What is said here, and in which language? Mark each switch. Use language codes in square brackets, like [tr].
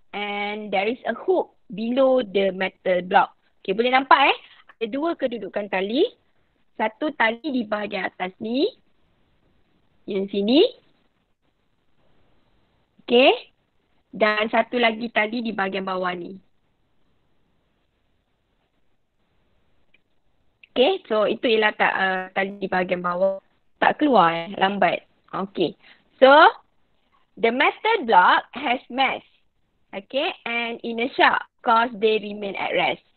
[en] And there is a hook below the metal block. [ms] Okay, boleh nampak ada dua kedudukan tali. Satu tali di bahagian atas ni. Yang sini. Okay. Dan satu lagi tali di bahagian bawah ni. Okay, so itu ialah tali di bahagian bawah. Tak keluar lambat. [en] Okay, so the metal block has mass. Okay, and inertia cause they remain at rest.